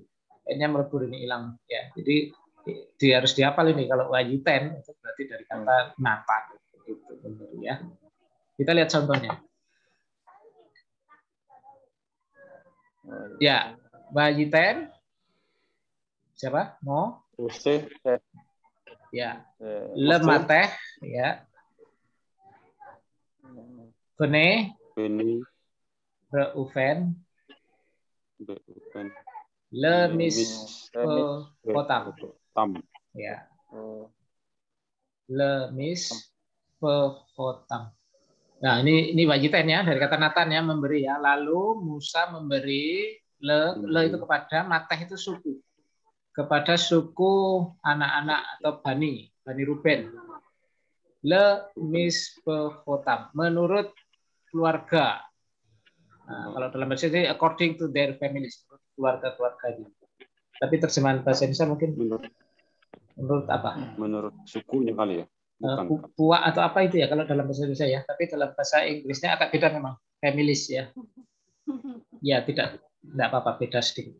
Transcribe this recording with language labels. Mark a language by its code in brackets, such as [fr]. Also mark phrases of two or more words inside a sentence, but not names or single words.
[id] N-nya melebur ini hilang ya. Jadi harus dihafal ini kalau [he] ויתן [id] itu berarti dari kata Nathan gitu ya. Kita lihat contohnya. Ya, [he] ויתן [id] siapa? Mo? Ya. Lemateh ya. [he] בני ראובן למשפחתם, ya, למשפחתם. [id] Nah ini wajiten ya dari kata Nathan ya memberi ya. Lalu Musa memberi le itu kepada Mateh itu suku, kepada suku anak-anak atau Bani Ruben. Lemispehotam menurut keluarga. Nah, kalau dalam bahasa Indonesia [en] according to their families, [id] keluarga-keluarga ini. Tapi terjemahan bahasa Indonesia mungkin menurut apa? Menurut sukunya kali ya. Puak atau apa itu ya kalau dalam bahasa Indonesia ya. Tapi dalam bahasa Inggrisnya agak beda memang. Families ya. Ya tidak apa-apa, beda sedikit.